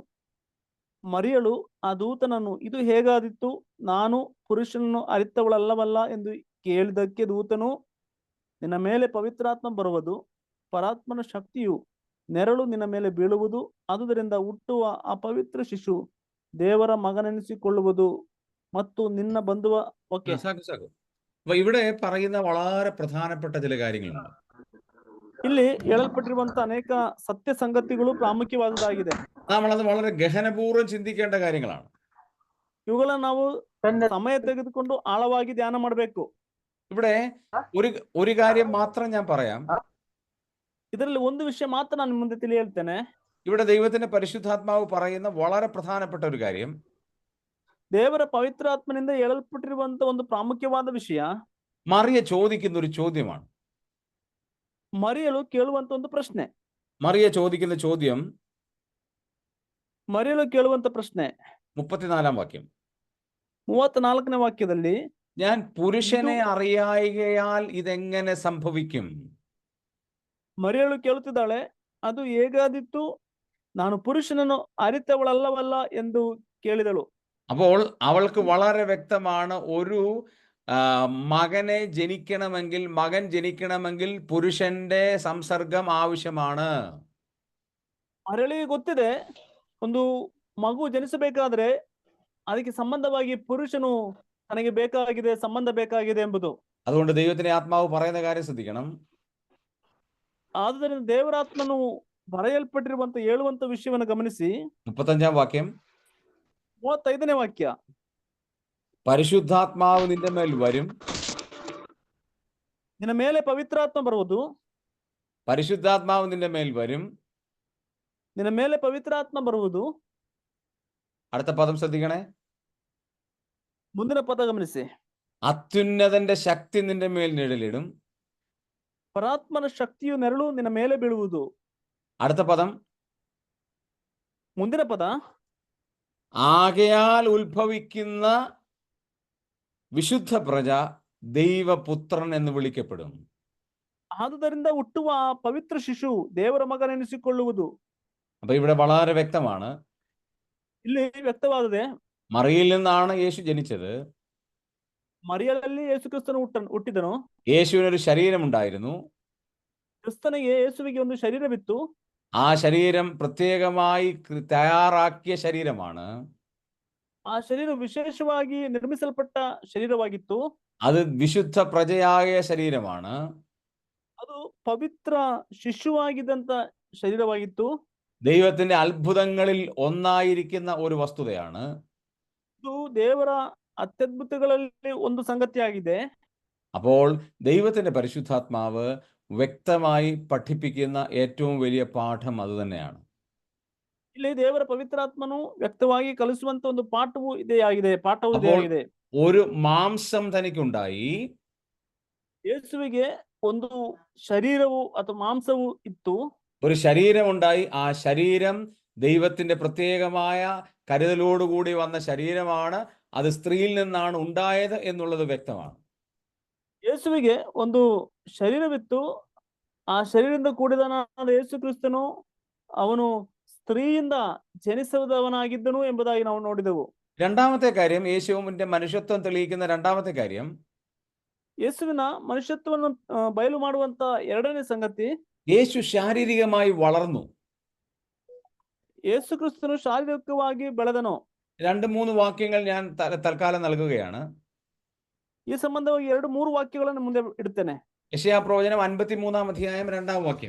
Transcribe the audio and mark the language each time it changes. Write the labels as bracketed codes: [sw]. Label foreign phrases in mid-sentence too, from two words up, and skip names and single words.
[kn] ಮರಿಯಳು ಆ ದೂತನನ್ನು, ಇದು ಹೇಗಾದಿತ್ತು, ನಾನು ಪುರುಷನನ್ನು ಅರಿತವಳಲ್ಲವಲ್ಲ ಎಂದು ಕೇಳಿದಕ್ಕೆ ದೂತನು, ನಿನ್ನ ಮೇಲೆ ಪವಿತ್ರಾತ್ಮ ಬರುವುದು, ಪರಾತ್ಮನ ಶಕ್ತಿಯು ನೆರಳು ನಿನ್ನ ಮೇಲೆ ಬೀಳುವುದು, ಆದುದರಿಂದ ಹುಟ್ಟುವ ಆ ಪವಿತ್ರ ಶಿಶು ದೇವರ ಮಗನೆನಿಸಿಕೊಳ್ಳುವುದು ಮತ್ತು ನಿನ್ನ ಬಂಧುವ. ಓಕೆ, സാക്കു. [ml] അപ്പൊ ഇവിടെ പറയുന്ന വളരെ പ്രധാനപ്പെട്ട ചില കാര്യങ്ങളുണ്ട്. [kn] ಇಲ್ಲಿ ಹೇಳಲ್ಪಟ್ಟಿರುವಂತ ಅನೇಕ ಸತ್ಯ ಸಂಗತಿಗಳು ಪ್ರಾಮುಖ್ಯವಾದದ್ದಾಗಿದೆ. [ml] നമ്മളത് വളരെ ഗഹനപൂർവ്വം ചിന്തിക്കേണ്ട കാര്യങ്ങളാണ്. [kn] ಇವುಗಳನ್ನ ನಾವು ಸಮಯ ತೆಗೆದುಕೊಂಡು ಆಳವಾಗಿ ಧ್ಯಾನ ಮಾಡಬೇಕು. [ml] ഇവിടെ ഒരു കാര്യം മാത്രം ഞാൻ പറയാം. [kn] ಇದರಲ್ಲಿ ಒಂದು ವಿಷಯ ಮಾತ್ರ ನಾನು ಮುಂದೆ ತಿಳಿ ಹೇಳ್ತೇನೆ. [ml] ഇവിടെ ദൈവത്തിന്റെ പരിശുദ്ധാത്മാവ് പറയുന്ന വളരെ പ്രധാനപ്പെട്ട ഒരു കാര്യം, [kn] ದೇವರ ಪವಿತ್ರಾತ್ಮನಿಂದ ಹೇಳಲ್ಪಟ್ಟಿರುವಂತ ಒಂದು ಪ್ರಾಮುಖ್ಯವಾದ ವಿಷಯ, [ml] മറിയ ചോദിക്കുന്ന ഒരു ചോദ്യമാണ്. [kn] ಮರಿಯಳು ಕೇಳುವಂತ ಒಂದು ಪ್ರಶ್ನೆ. [ml] മറിയ ചോദിക്കുന്ന ചോദ്യം, [kn] ಮರಿಯಳು ಕೇಳುವಂತ ಪ್ರಶ್ನೆ [ml] 34ാം വാക്യം. [kn] 34ನೇ ವಾಕ್ಯದಲ್ಲಿ, [ml] ഞാൻ പുരുഷനെ അറിയായികയാൽ ഇതെങ്ങനെ സംഭവിക്കും? [kn] ಮರಿಯಳು ಕೇಳುತ್ತಿದ್ದಾಳೆ, ಅದು ಹೇಗಾದಿತ್ತು, ನಾನು ಪುರುಷನನ್ನು ಅರಿತವಳಲ್ಲವಲ್ಲ ಎಂದು ಕೇಳಿದಳು. [ml] അപ്പോൾ അവൾക്ക് വളരെ വ്യക്തമാണ്, ഒരു മകൻ ജനിക്കണമെങ്കിൽ പുരുഷന്റെ സംസർഗം ആവശ്യമാണ്. [kn] ಮರಳಿಗೆ ಗೊತ್ತಿದೆ, ಒಂದು ಮಗು ಜನಿಸಬೇಕಾದ್ರೆ ಅದಕ್ಕೆ ಸಂಬಂಧವಾಗಿ ಪುರುಷನು ತನಗೆ ಬೇಕಾಗಿದೆ, ಸಂಬಂಧ ಬೇಕಾಗಿದೆ ಎಂಬುದು. [ml] അതുകൊണ്ട് ദൈവത്തിന്റെ ആത്മാവ് പറയുന്ന കാര്യം ശ്രദ്ധിക്കണം. [kn] ಆದುದರಿಂದ ದೇವರಾತ್ಮನು ಬರೆಯಲ್ಪಟ್ಟಿರುವಂತ ಹೇಳುವಂತ ವಿಷಯವನ್ನು ಗಮನಿಸಿ. [ml] 35ാം വാക്യം, [kn] 35ನೇ ವಾಕ್ಯ, [ml] പരിശുദ്ധാത്മാവ് നിന്റെ മേൽ വരും. [kn] ನಿನ್ನ ಮೇಲೆ ಪವಿತ್ರಾತ್ಮ ಬರುವುದು. [ml] പരിശുദ്ധാത്മാവ് നിന്റെ മേൽ വരും. [kn] ನಿನ್ನ ಮೇಲೆ ಪವಿತ್ರಾತ್ಮ ಬರುವುದು. [ml] അടുത്ത പദം ശ്രദ്ധിക്കണേ. [kn] ಮುಂದಿನ ಪದ ಗಮನಿಸಿ. [ml] അത്യുന്നതന്റെ ശക്തി നിന്റെ മേൽ നിഴലിടും. [kn] ಪರಾತ್ಮನ ಶಕ್ತಿಯು ನೆರಳು ನಿನ್ನ ಮೇಲೆ ಬೀಳುವುದು. [ml] അടുത്ത പദം, [kn] ಮುಂದಿನ ಪದ, [ml] ആകയാൽ ഉത്ഭവിക്കുന്ന വിശുദ്ധ പ്രജ ദൈവപുത്രൻ എന്ന് വിളിക്കപ്പെടും. [kn] ಆದುದರಿಂದ ಹುಟ್ಟುವ ಪವಿತ್ರ ಶಿಶು ದೇವರ ಮಗನೆನಿಸಿಕೊಳ್ಳುವುದು. [ml] അപ്പൊ ഇവിടെ വളരെ വ്യക്തമാണ്, [kn] ಇಲ್ಲಿ ವ್ಯಕ್ತವಾದದೆ, [ml] മറിയയിൽ നിന്നാണ് യേശു ജനിച്ചത്. [kn] ಮರಿಯಳಲ್ಲಿ ಯೇಸು ಕ್ರಿಸ್ತನು ಹುಟ್ಟಿದನು. [ml] യേശുവിനൊരു ശരീരമുണ്ടായിരുന്നു. [kn] ಕ್ರಿಸ್ತನಿಗೆ ಯೇಸುವಿಗೆ ಒಂದು ಶರೀರವಿತ್ತು. [ml] ആ ശരീരം പ്രത്യേകമായി തയ്യാറാക്കിയ ശരീരമാണ്. [kn] ಆ ಶರೀರ ವಿಶೇಷವಾಗಿ ನಿರ್ಮಿಸಲ್ಪಟ್ಟ ಶರೀರವಾಗಿತ್ತು. [ml] അത് വിശുദ്ധ പ്രജയായ ശരീരമാണ്. [kn] ಅದು ಪವಿತ್ರ ಶಿಶುವಾಗಿದ್ದಂತ ಶರೀರವಾಗಿತ್ತು. [ml] ദൈവത്തിന്റെ അത്ഭുതങ്ങളിൽ ഒന്നായിരിക്കുന്ന ഒരു വസ്തുതയാണ്. [kn] ಇದು ದೇವರ ಅತ್ಯದ್ಭುತಗಳಲ್ಲಿ ಒಂದು ಸಂಗತಿಯಾಗಿದೆ. [ml] അപ്പോൾ ദൈവത്തിന്റെ പരിശുദ്ധാത്മാവ് വ്യക്തമായി പഠിപ്പിക്കുന്ന ഏറ്റവും വലിയ പാഠം അത് തന്നെയാണ്. [kn] ಇಲ್ಲಿ ದೇವರ ಪವಿತ್ರಾತ್ಮನು ವ್ಯಕ್ತವಾಗಿ ಕಲಿಸುವಂತ ಒಂದು ಪಾಠವೂ ಇದೇ ಆಗಿದೆ. [ml] ഒരു മാംസം തനിക്കുണ്ടായി. [kn] ಯೇಸುವಿಗೆ ಒಂದು ಶರೀರವು ಅಥವಾ ಮಾಂಸವು ಇತ್ತು. [ml] ഒരു ശരീരമുണ്ടായി. ആ ശരീരം ദൈവത്തിന്റെ പ്രത്യേകമായ കരുതലോടുകൂടി വന്ന ശരീരമാണ്. അത് സ്ത്രീയിൽ നിന്നാണ് ഉണ്ടായത് എന്നുള്ളത് വ്യക്തമാണ്. [kn] ಯೇಸುವಿಗೆ ಒಂದು ಶರೀರವಿತ್ತು. ಆ ಶರೀರದಿಂದ ಕೂಡಿದನಾದ ಯೇಸು ಕ್ರಿಸ್ತನು ಅವನು ಸ್ತ್ರೀಯಿಂದ ಜನಿಸಿದವನಾಗಿದ್ದನು ಎಂಬುದಾಗಿ ನಾವು ನೋಡಿದೆವು. [ml] രണ്ടാമത്തെ കാര്യം, യേശുവിന്റെ മനുഷ്യത്വം തെളിയിക്കുന്ന രണ്ടാമത്തെ കാര്യം, [kn] ಯೇಸುವಿನ ಮನುಷ್ಯತ್ವವನ್ನು ಬಯಲು ಮಾಡುವಂತ ಎರಡನೇ ಸಂಗತಿ, [ml] യേശു ശാരീരികമായി വളർന്നു. [kn] ಯೇಸು ಕ್ರಿಸ್ತನು ಶಾರೀರಿಕವಾಗಿ ಬೆಳೆದನು. [ml] 2-3 വാക്യങ്ങൾ ഞാൻ തൽക്കാലം നൽകുകയാണ്. [kn] ಈ ಸಂಬಂಧವಾಗಿ 2-3 ವಾಕ್ಯಗಳನ್ನು ಮುಂದೆ ಇಡುತ್ತೇನೆ. [ml] യെശയ്യാ പ്രവചനം 53-ാം അധ്യായം 2-ാം വാക്യം.